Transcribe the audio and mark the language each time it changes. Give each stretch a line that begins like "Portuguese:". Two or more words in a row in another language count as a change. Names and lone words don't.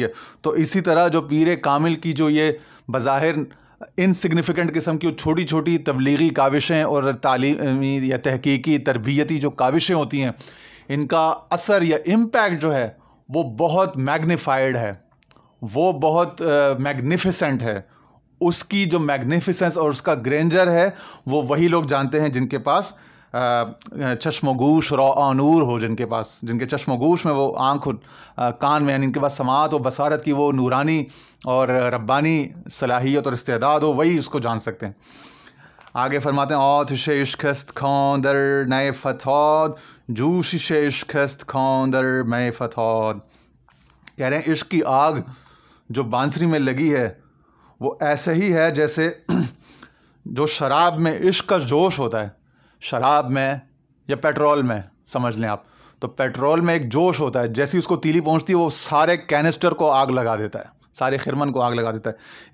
Urdu: تو اسی طرح جو پیر کامل کی جو یہ بظاہر انسگنیفیکنٹ قسم کی چھوٹی چھوٹی تبلیغی کاوشیں اور تعلیمی یا تحقیقی تربیتی جو کاوشیں ہوتی ہیں، ان کا اثر یا امپیکٹ جو ہے وہ بہت میگنیفائڈ ہے، وہ بہت میگنیفیسنٹ ہے۔ اس کی جو میگنیفیسنس اور اس کا گرینجر ہے وہ وہی لوگ جانتے ہیں جن کے پاس چشم و گوش نور ہو، جن کے چشم و گوش میں وہ آنکھ کان میں، یعنی ان کے پاس سماعت و بصارت کی وہ نورانی اور ربانی صلاحیت اور استعداد ہو، وہی اس کو جان سکتے ہیں۔ آگے فرماتے ہیں
Persian: آتش عشق است کھاں در نئے فتاد، جوشش عشق است کھاں در میں فتاد۔
Urdu: کہہ رہے ہیں عشق کی آگ جو بانسری میں لگی ہے وہ ایسے ہی ہے جیسے جو شراب میں عشق کا جوش ہوتا ہے، شراب میں یا پیٹرول میں سمجھ لیں آپ، تو پیٹرول میں ایک جوش ہوتا ہے، جیسی اس کو تیلی پہنچتی ہے وہ سارے کینسٹر کو آگ لگا دیتا ہے، سارے خرمن کو آگ لگا دیتا ہے۔